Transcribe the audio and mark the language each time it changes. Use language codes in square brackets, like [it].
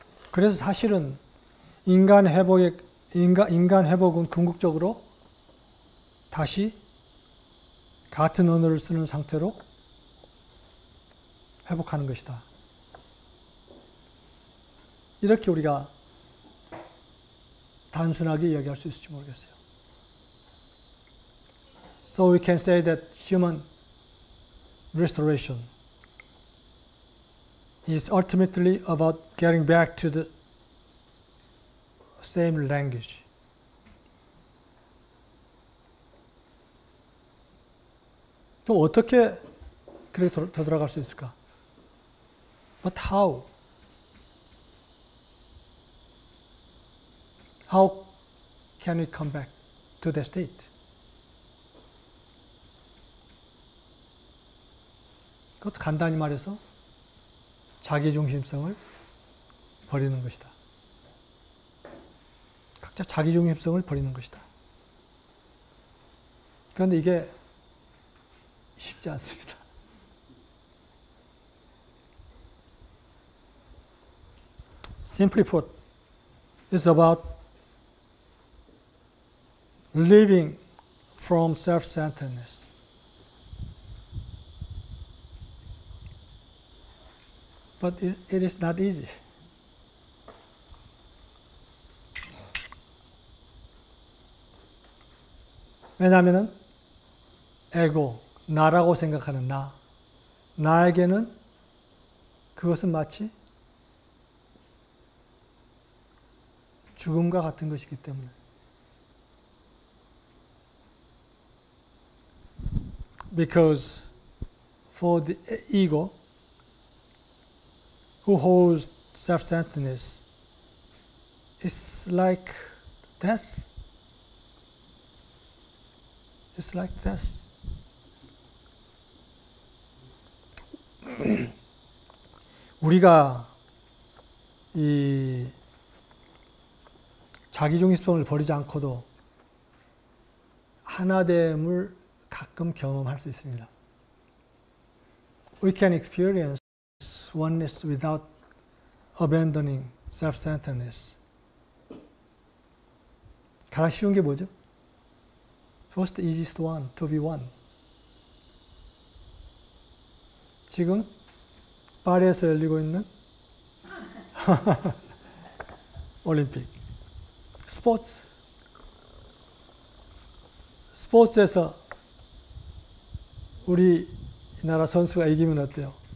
[ko] 그래서 사실은 인간 회복은 궁극적으로 다시 같은 언어를 쓰는 상태로 회복하는 것이다. 이렇게 우리가 단순하게 이야기할 수 있을지 모르겠어요. [en] So we can say that human restoration is ultimately about getting back to the same language. [ko] 그럼 어떻게 그렇게 되돌아갈 수 있을까? [en] But how? How can we come back to the state? [ko] 그것도 간단히 말해서 자기중심성을 버리는 것이다. 각자 자기중심성을 버리는 것이다. 그런데 이게 쉽지 않습니다. [en] Simply put, it's about living from self-centeredness. But it is not easy. [ko] 왜냐하면 에고, 나라고 생각하는 나에게는 그것은 마치 죽음과 같은 것이기 때문에. [en] Because for the ego who holds self-centeredness, it's like death. It's like death. [ko] 우리가 이 자기중심성을 버리지 않고도 하나됨을 가끔 경험할 수 있습니다. [en] We can experience oneness without abandoning self-centeredness. [ko] 가장 쉬운 게 뭐죠? [en] First easiest one, to be one. [ko] 지금 파리에서 열리고 있는 올림픽. 스포츠에서 우리나라 선수가 이기면 어때요?